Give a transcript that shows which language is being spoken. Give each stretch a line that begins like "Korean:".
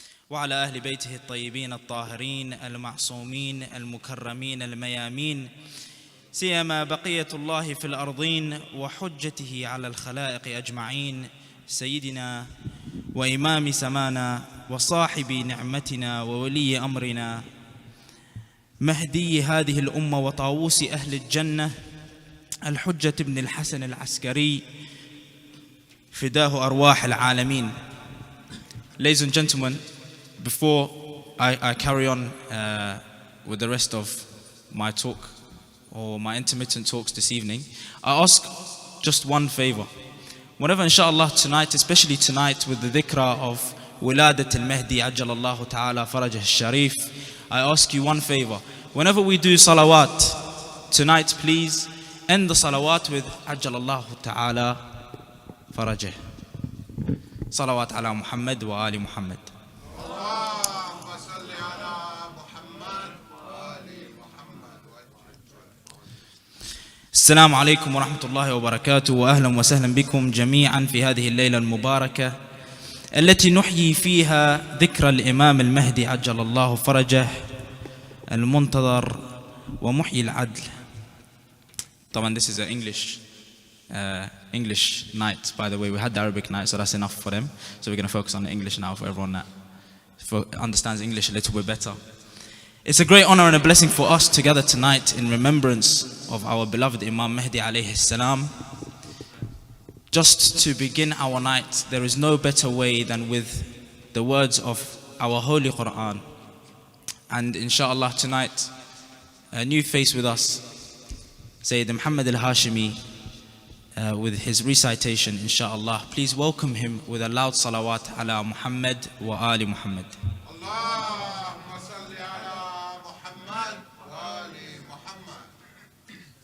Arabic: وعلى أهل بيته الطيبين الطاهرين المعصومين المكرمين الميامين، سيما بقية الله في الأرضين وحجته على الخلائق أجمعين، سيدنا وإمام سمانا وصاحب نعمتنا وولي أمرنا، مهدي هذه الأمة وطاووس أهل الجنة، الحجة بن الحسن العسكري، فداه أرواح العالمين.
English: Ladies and gentlemen, before I carry on with the rest of my talk or my intermittent talks this evening, I ask just one favor. Whenever inshallah tonight, especially tonight with the dhikra of Wiladat al-Mahdi Ajjalallahu Ta'ala Farajah al-Sharif, I ask you one favor. Whenever we do salawat tonight, please end the salawat with Ajjalallahu Ta'ala Farajah.
Arabic: Salawat ala Muhammad wa ali Muhammad. اللهم صل على محمد وآل محمد. السلام عليكم ورحمة الله وبركاته، وأهلا وسهلا بكم جميعا في هذه الليلة المباركة التي نحيي فيها ذكرى الإمام المهدي عجل الله فرجه المنتظر ومحيي العدل.
English: طبعا this is an English night, by the way. We had the Arabic night, so that's enough for them. So we're going to focus on the English now for everyone that understands English a little bit better. It's a great honor and a blessing for us to gather tonight in remembrance of our beloved Imam Mahdi alayhi salam. Just to begin our night, there is no better way than with the words of our Holy Quran. And inshallah tonight, a new face with us, Sayyid Muhammad al-Hashimi, with his recitation, inshallah. Please welcome him with a loud salawat ala Muhammad wa ali Muhammad.
Arabic: اللهم صل على محمد وآل محمد.